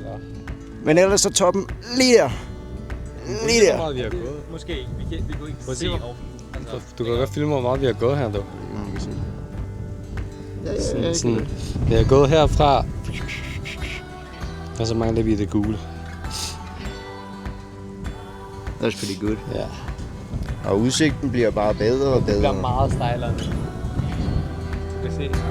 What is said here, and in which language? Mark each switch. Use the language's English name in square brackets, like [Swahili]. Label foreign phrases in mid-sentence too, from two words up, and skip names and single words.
[Danish] Men ellers er toppen lige der. Lige der. Hvor meget vi har gået. Måske ikke. Vi kunne ikke se over. Du kan godt filme, hvor meget vi har gået her, dog. Sådan, vi har gået herfra. Og så mangler vi det gule. [English] That's pretty good. [Danish] Ja. Og udsigten bliver bare bedre og bedre. Det bliver meget stejlere. Skal se.